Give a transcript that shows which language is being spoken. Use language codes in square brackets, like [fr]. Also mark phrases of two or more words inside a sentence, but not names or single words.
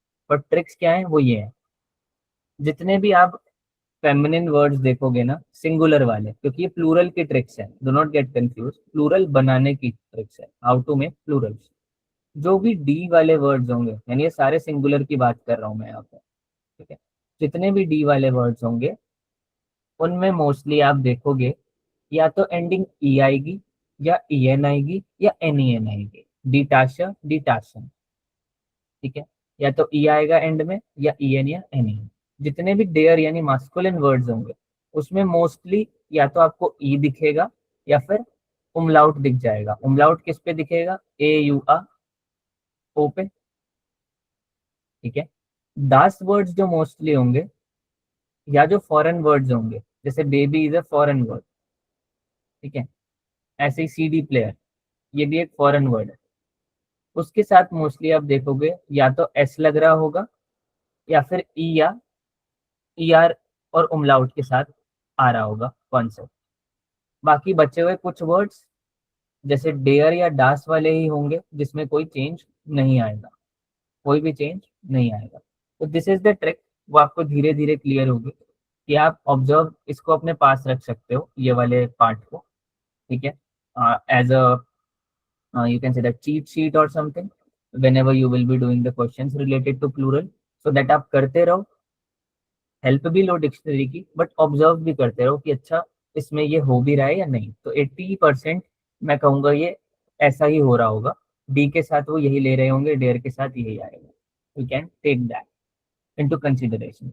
[hi] पर ट्रिक्स क्या है वो ये है, जितने भी आप [en] feminine words [hi] देखोगे ना सिंगुलर वाले, क्योंकि ये प्लूरल की ट्रिक्स है, [en] do not get confuse, [hi] प्लूरल बनाने की ट्रिक्स है, [en] how to make plurals. [hi] जो भी डी वाले वर्ड्स होंगे, यानी ये सारे सिंगुलर की बात कर रहा हूं मैं यहाँ पे, ठीक है, जितने भी डी वाले वर्ड्स होंगे उनमें मोस्टली आप देखोगे या तो एंडिंग ई आएगी, या ई एन आएगी, या एन ई एन आएगी, [de] die Tasche die Taschen, [hi] ठीक है, या तो ई आएगा एंड में, या ई एन या एन ई। जितने भी डेयर यानी [en] masculine words [hi] होंगे उसमें मोस्टली या तो आपको ई दिखेगा या फिर उमलाउट दिख जाएगा। उमलाउट किस पे दिखेगा? ए यू आ ओ पे, ठीक है। दास वर्ड्स जो मोस्टली होंगे या जो [en] foreign words [hi] होंगे, जैसे [en] baby is a foreign word, [hi] ठीक है, ऐसे ही [en] CD player, [hi] ये भी एक [en] foreign word [hi] है, उसके साथ मोस्टली आप देखोगे या तो एस लग रहा होगा या फिर ई या ई आर और उमलाउट के साथ आ रहा होगा कॉन्सेप्ट। बाकी बचे हुए कुछ वर्ड्स जैसे डेयर या डास वाले ही होंगे जिसमें कोई चेंज नहीं आएगा, कोई भी चेंज नहीं आएगा। तो [en] this is the trick, [hi] वो आपको धीरे धीरे क्लियर होगी कि आप ऑब्जर्व इसको अपने पास रख सकते हो ये वाले पार्ट को, ठीक है, [en] as a you can say that cheat sheet or something whenever you will be doing the questions related to plural, so that [hi] आप करते रहो, हेल्प भी लो डिक्शनरी की, बट ऑब्जर्व भी करते रहो कि अच्छा इसमें ये हो भी रहा है या नहीं। तो 80% मैं कहूँगा ये ऐसा ही हो रहा होगा, डी के साथ वो यही ले रहे होंगे, डेयर के साथ यही आएगा, [en] you can take that into consideration.